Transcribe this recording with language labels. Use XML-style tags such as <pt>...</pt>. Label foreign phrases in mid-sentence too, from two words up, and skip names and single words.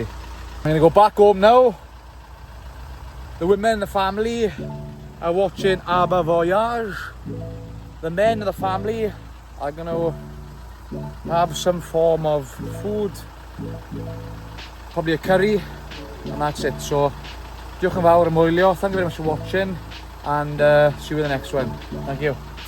<en>I'm gonna go back home now. The women in the family are watching Abba Voyage. The men of the family are gonna have some form of food, probably a curry, and that's it. So,</en> <cy>diolch yn fawr am wylio.</cy> <en>Thank you very much for watching, and see you in the next one. Thank you.</en>